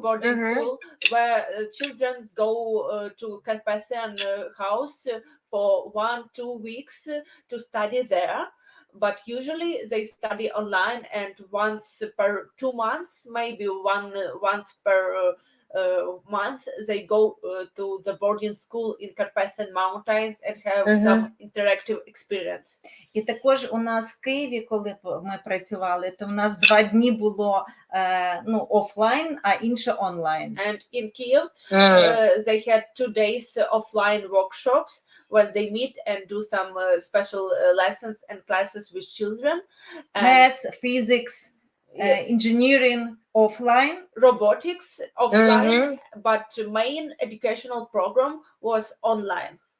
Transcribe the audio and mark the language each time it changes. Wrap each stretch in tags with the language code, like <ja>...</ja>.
<en>school, where children go to Carpathian house for 1-2 weeks to study there. But usually they study online, and once per 2 months, maybe once per month, they go to the boarding school in Carpathian Mountains and have some interactive experience.</en> <uk>І також у нас в Києві, коли ми працювали, то в нас 2 дні було офлайн, а інше онлайн.</uk> <en>And in Kiev, they had 2 days offline workshops when they meet and do some special lessons and classes with children. Math, physics, engineering offline, robotics offline, but main educational program was online.</en>